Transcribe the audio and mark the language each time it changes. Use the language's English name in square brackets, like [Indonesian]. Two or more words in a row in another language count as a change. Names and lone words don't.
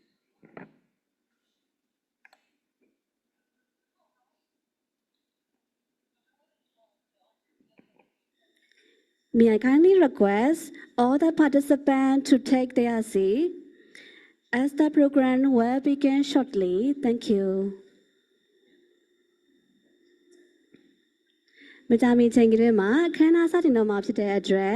[English] May I kindly request all the participants to take their seat as the program will begin shortly. Thank you. [Burmese] မကြမီချိန်ကလေးမှာအခမ်းအနားစတင်တော့မှာဖြစ်တဲ့အတွက်